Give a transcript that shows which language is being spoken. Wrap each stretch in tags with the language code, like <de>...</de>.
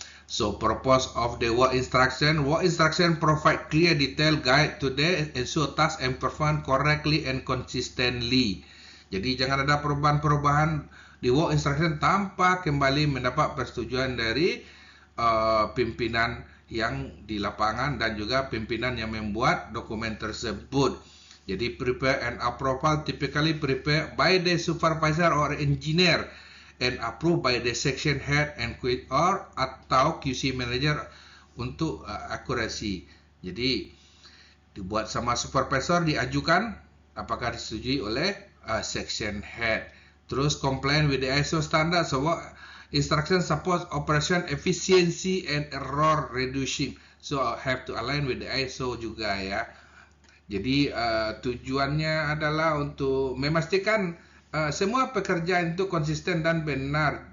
<en>So purpose of the work instruction provide clear detail guide to the ensure task and perform correctly and consistently.</en> <id>Jadi jangan ada perubahan-perubahan di work instruction tanpa kembali mendapat persetujuan dari pimpinan yang di lapangan dan juga pimpinan yang membuat dokumen tersebut. Jadi</id> <en>prepare and approval typically prepared by the supervisor or engineer and approved by the section head and</en> <id>atau</id> <en>QC manager</en> <id>untuk akurasi. Jadi dibuat sama supervisor, diajukan apakah disetujui oleh section head. Terus</id> <en>comply with the ISO standard, so instruction supports operation efficiency and error reducing. So have to align with the ISO</en> <id>juga ya. Jadi tujuannya adalah untuk memastikan semua pekerjaan itu konsisten dan benar.</id>